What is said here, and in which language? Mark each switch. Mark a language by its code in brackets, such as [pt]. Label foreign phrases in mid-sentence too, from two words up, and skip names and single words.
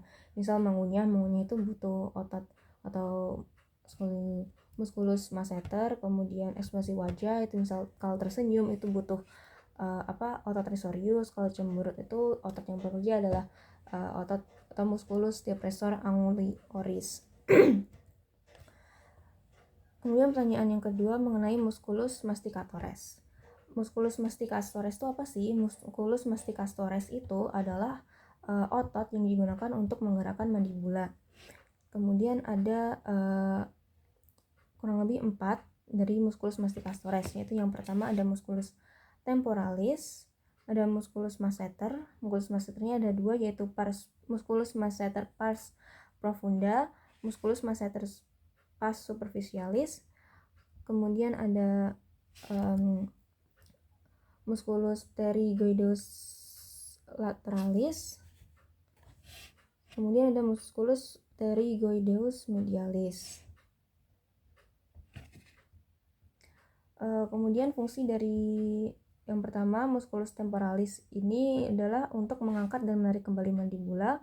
[id] Misal mengunyah itu butuh otot atau [la] musculus masseter. [id] Kemudian ekspresi wajah itu misal kalau tersenyum itu butuh otot risorius. Kalau cemberut itu otot yang bekerja adalah otot atau [la] musculus depressor anguli oris. [id] Kemudian pertanyaan yang kedua mengenai [la] musculus masticatoris. Musculus masticatoris [id] itu apa sih? [la] Musculus masticatoris [id] itu adalah otot yang digunakan untuk menggerakkan mandibula. Kemudian ada kurang lebih 4 dari [la] musculus masticatoris, [id] yaitu yang pertama ada [la] musculus temporalis, [id] ada [la] musculus masseter. Musculus masseternya [id] ada 2, yaitu [la] musculus masseter pars profunda, musculus masseter pars superficialis. [id] Kemudian ada [la] musculus pterygoideus lateralis. [id] Kemudian ada [la] musculus pterygoideus medialis. [id] Kemudian fungsi dari Yang pertama, [la] musculus temporalis [id] ini adalah untuk mengangkat dan menarik kembali mandibula.